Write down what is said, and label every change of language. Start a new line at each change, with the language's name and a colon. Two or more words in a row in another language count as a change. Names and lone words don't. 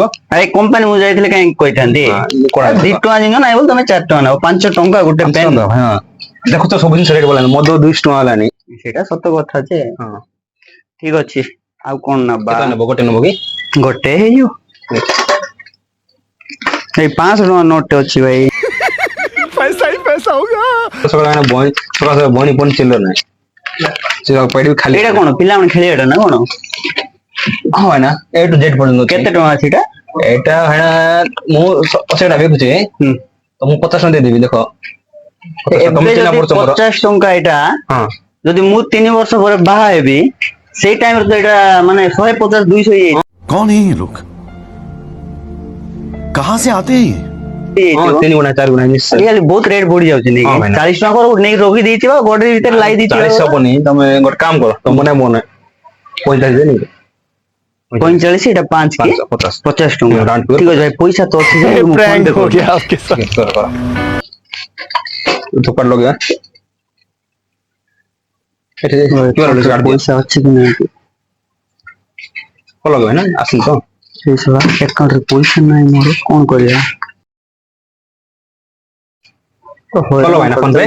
Odia: ଆରେ କମ୍ପାନୀ ମୁଁ ଯାଇଥିଲି କାହିଁକି କହିଥାନ୍ତି। 2 ଟଙ୍କା ଜିନିଷ ନାଇଁ ବୋଲି ତମେ 4 ଟଙ୍କା ନେବ। 5 ଟଙ୍କା ଗୋଟେ ପେନ୍। ଦେଖୁଛ ସବୁ ଜିନିଷ ରେଟ୍ ବଢିଲାଣି। ମଦ 200 ଟଙ୍କା ହେଲାଣି। ସେଇଟା ସତ କଥା ଯେ ହଁ ଠିକ ଅଛି। ଆଉ କଣ ନବା? କେତେ ନେବ ଗୋଟେ ନେବ କି? ଗୋଟେ ହେଇଯିବ। ଏଇ 500 ଟଙ୍କା ନୋଟ ଟେ ଅଛି ଭାଇ।
Hindi: पैसा ही पैसा होगा।
Odia: ସକାଳ ବଣି ପଣି ଚିଲ୍ଲର ନାହିଁ। ଖାଲି ଏଇଟା କଣ ପିଲାମାନେ ଖେଳିବାଟା ନା କଣ? ହଁ ଭାଇନା
English: A to Z
Odia: ପର୍ଯ୍ୟନ୍ତ ଅଛି। କେତେ ଟଙ୍କା ଅଛି ଏଇଟା? ଏଇଟା ଭାଇନା ମୁଁ 80 ଟଙ୍କା ବିକୁଛି ତ ମୁଁ 50 ଟଙ୍କା ଦେଇଦେବି ଦେଖ। ତମେ ଏବେ ଚିହ୍ନା ଯଦି ପଡୁଛ ମୋର। 50 ଟଙ୍କା ଏଇଟା ହଁ ଯଦି ମୁଁ 3 ବର୍ଷ ପରେ ବାହା ହେବି ସେଇ ଟାଇମରେ ତ ଏଇଟା ମାନେ 150 200 ହେଇଯାଇଛି।
Hindi: कौन है ये लोग? कहां से आते हैं?
Odia: ହଁ 3 ଗୁଣା 4 ଗୁଣା ନିଶ୍ଚୟ। ଆଜିକାଲି ବହୁତ ରେଟ୍ ବଢି ଯାଉଛି ହଁ ନାଇଁ? ଭାଇନା। 40 ଟଙ୍କା ଗୋଟେ ନେଇକି ରଖି ଦେଇଥିବ ଗୋଡରେ ଭିତରେ লাই ଦେଇଥିବ। 40 ହବନି ତମେ ଗୋଟେ କାମ କର ତମ ମନେ 45 ଦେନି 45 ଏଇଟା 5 କି 50 ଟଙ୍କା। ଠିକ ଅଛି ଭାଇ ପଇସା ତ ଅଛି ଯେ ମୁଁ ଫୋନ ପେ କରିଦେବି।
Hindi: आपके साथ।
Odia: ଧୂପ ଲଗେଇବା ପଇସା ଅଛି କି ନାଇଁ? ଲଗେଇବା ନା ଆସିଲି ତ ଆକାଉଣ୍ଟରେ ପଇସା ନାହିଁ ମୋର କଣ କରିବା? କଲ ଭାଇନା ଫୋନ ପେ